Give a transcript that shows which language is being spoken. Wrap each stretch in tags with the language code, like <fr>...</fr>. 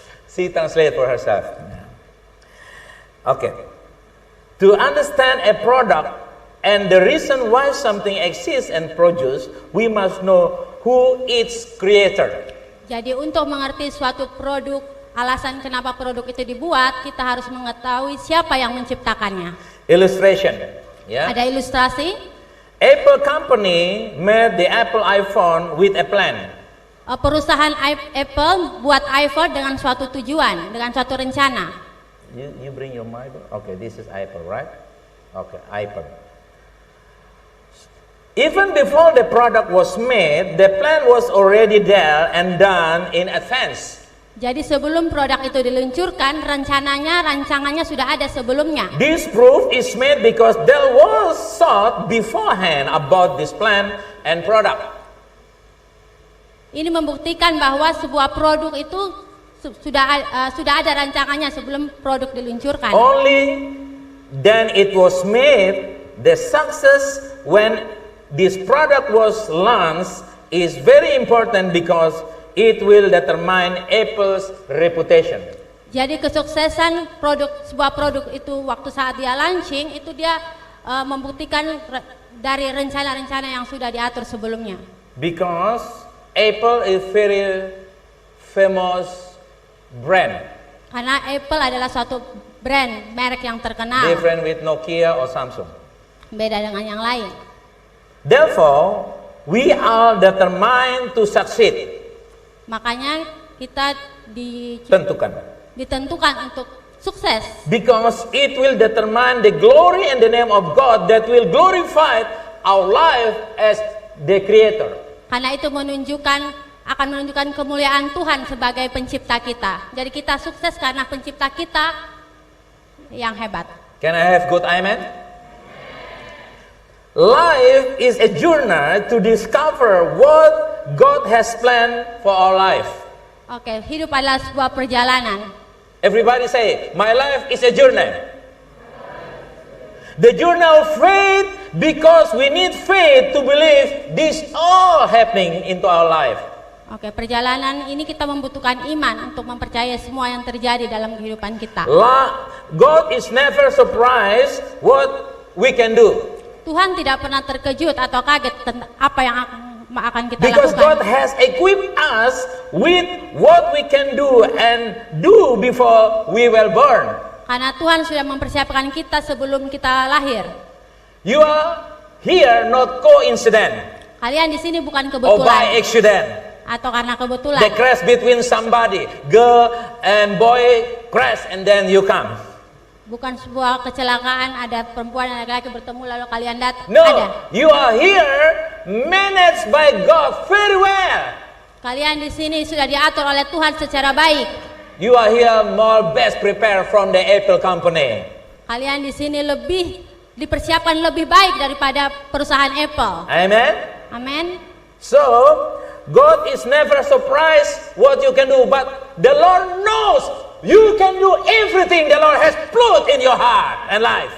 <en>She translate for herself. Okay. To understand a product and the reason why something exists and produce, we must know who its creator.</en> <id>Jadi untuk mengerti suatu produk, alasan kenapa produk itu dibuat, kita harus mengetahui siapa yang menciptakannya.</id> <en>Illustration. Yeah.</en> <id>Ada ilustrasi.</id> <en>Apple company made the Apple iPhone with a plan.</en> <id>Perusahaan Apple buat iPhone dengan suatu tujuan, dengan suatu rencana.</id> <en>You bring your Bible? Okay, this is Apple, right? Okay, Apple. Even before the product was made, the plan was already there and done in advance.</en> <id>Jadi sebelum produk itu diluncurkan, rancangannya sudah ada sebelumnya.</id> <en>This proof is made because there was thought beforehand about this plan and product.</en> <id>Ini membuktikan bahwa sebuah produk itu sudah ada rancangannya sebelum produk diluncurkan.</id> <en>Only then it was made. The success when this product was launched is very important because it will determine Apple's reputation.</en> <id>Jadi kesuksesan sebuah produk itu waktu saat dia launching itu dia membuktikan dari rencana-rencana yang sudah diatur sebelumnya.</id> <en>Because Apple is very famous brand.</en> <id>Karena Apple adalah suatu brand, merek yang terkenal.</id> <en>Different with Nokia or Samsung.</en> <id>Beda dengan yang lain.</id> <en>Therefore, we are determined to succeed.</en> <id>Makanya kita ditentukan untuk sukses.</id> <en>Because it will determine the glory and the name of God that will glorify our life as the creator.</en> <id>Karena itu akan menunjukkan kemuliaan Tuhan sebagai pencipta kita. Jadi kita sukses karena pencipta kita yang hebat.</id> <en>Can I have good amen? Life is a journey to discover what God has planned for our life.</en> <id>Oke, hidup adalah sebuah perjalanan.</id> <en>Everybody say, my life is a journey. The journey of faith, because we need faith to believe this all happening into our life.</en> <id>Oke, perjalanan ini kita membutuhkan iman untuk mempercayai semua yang terjadi dalam kehidupan kita.</id> <en>God is never surprised what we can do.</en> <id>Tuhan tidak pernah terkejut atau kaget tentang apa yang akan kita</id> <en>Because</en> <id>lakukan.</id> <en>God has equipped us with what we can do and do before we were born.</en> <id>Karena Tuhan sudah mempersiapkan kita sebelum kita lahir.</id> <en>You are here not coincident</en> <id>Kalian di sini bukan</id> <en>or by</en> <id>kebetulan</id> <en>accident.</en> <id>atau karena kebetulan.</id> <en>The crash between somebody, girl and boy crash and then you come.</en> <id>Bukan sebuah kecelakaan, ada perempuan dan laki-laki bertemu lalu kalian datang.</id> <en>No,</en> <id>Ada.</id> <en>you are here managed by God very well.</en> <id>Kalian di sini sudah diatur oleh Tuhan secara baik.</id> <en>You are here more best prepared from the Apple company.</en> <id>Kalian di sini dipersiapkan lebih baik daripada perusahaan Apple.</id> <en>Amen.</en> <id>Amin.</id> <en>So, God is never surprised what you can do, but the Lord knows you can do everything the Lord has put in your heart and life.</en>